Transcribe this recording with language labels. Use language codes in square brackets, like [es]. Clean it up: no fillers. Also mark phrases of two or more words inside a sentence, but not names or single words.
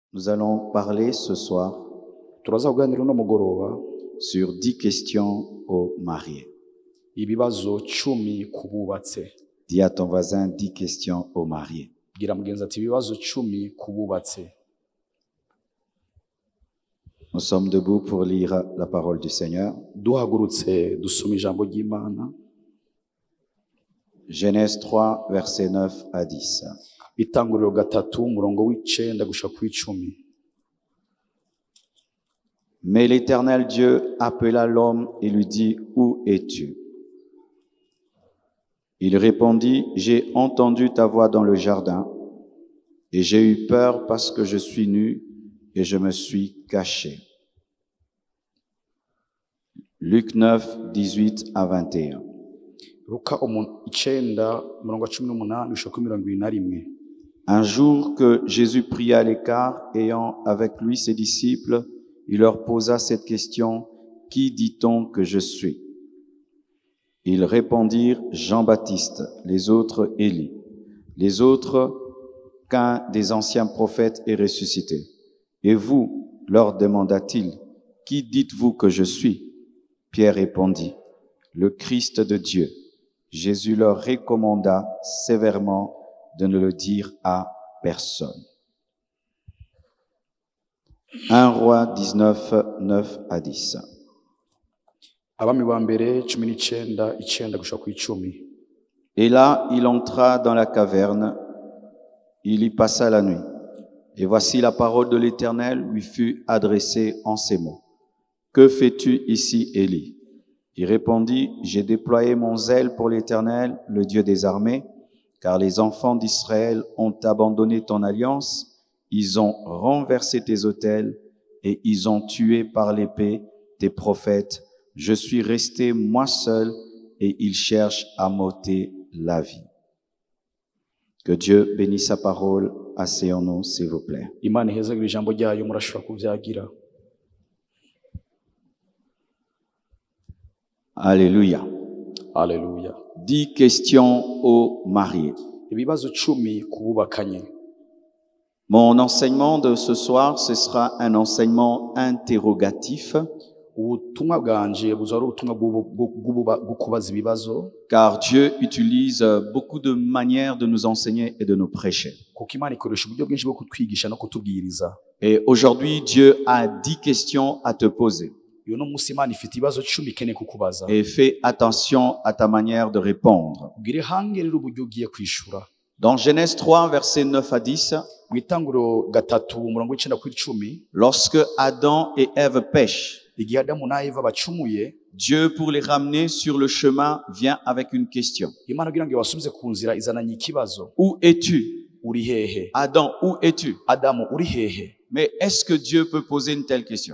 [fr] Nous allons parler ce soir [rn] turaza kuganira uno mugoroba [fr] sur 10 questions aux mariés. [rn] ibibazo 10 kububatse. [fr] Dis à ton voisin 10 questions aux mariés. [rn] Gira mugenzi ati ibibazo 10 kububatse. [fr] Nous sommes debout pour lire la parole du Seigneur. [rn] Duhagurutse dusoma ijambo ry'Imana. [fr] Genèse 3, versets 9 à 10. [rn] Itanguriro 3 umurongo w'9 gushika ku 10. [fr] Mais l'Éternel Dieu appela l'homme et lui dit, « Où es-tu » Il répondit, « J'ai entendu ta voix dans le jardin, et j'ai eu peur parce que je suis nu, et je me suis caché. » Luc 9, 18 à 21. [rn] Luka 9 umurongo 18 gushika ku 21. [fr] Un jour que Jésus pria à l'écart, ayant avec lui ses disciples, il leur posa cette question, « Qui dit-on que je suis ?» Ils répondirent, « Jean-Baptiste, les autres Élie, les autres qu'un des anciens prophètes est ressuscité. Et vous, leur demanda-t-il, « Qui dites-vous que je suis ?» Pierre répondit, « Le Christ de Dieu. » Jésus leur recommanda sévèrement de ne le dire à personne. 1 Roi 19, 9 à 10. [rn] Abami ba mbere 19 gushika ku 10. [fr] Et là, il entra dans la caverne, il y passa la nuit. Et voici la parole de l'Éternel lui fut adressée en ces mots. « Que fais-tu ici, Élie ?» Il répondit, « J'ai déployé mon zèle pour l'Éternel, le Dieu des armées, car les enfants d'Israël ont abandonné ton alliance, ils ont renversé tes autels et ils ont tué par l'épée tes prophètes. Je suis resté moi seul et ils cherchent à m'ôter la vie. » Que Dieu bénisse sa parole. Asseyons-nous, s'il vous plaît. [rn] Imana ihezagire ijambo ryayo murashobora kuvyagira. [fr] Alléluia. Alléluia. 10 questions aux mariés. [rn] Ibibazo 10 kububakanye. [fr] Mon enseignement de ce soir, ce sera un enseignement interrogatif. [rn] Ubutumwa bwanje buzari ubutumwa bw'ukubaza ibibazo. [fr] Car Dieu utilise beaucoup de manières de nous enseigner et de nous prêcher. [rn] Kuko Imana ikoresha uburyo bwinshi bwo kutwigisha no kutubwiriza. [fr] Et aujourd'hui, Dieu a 10 questions à te poser. [rn] Iyo no musi Imana ifite ibibazo 10 ikeneye kukubaza. [fr] Et fais attention à ta manière de répondre. [rn] Ugire hangerera uburyo ugiye kwishura. [fr] Dans Genèse 3, versets 9 à 10, [rn] Mwitanguriro 3 umurongo w'9 ku 10. [fr] Lorsque Adam et Ève pêchent, [rn] Igihe Adamu na Eva bacumuye, [fr] Dieu, pour les ramener sur le chemin, vient avec une question. [rn] Imana kugira ngo ibasubize ku nzira izananye ikibazo. [fr] Où es-tu? [rn] Uri hehe? [fr] Adam, où es-tu? [rn] Adamu uri hehe? [fr] Mais est-ce que Dieu peut poser une telle question?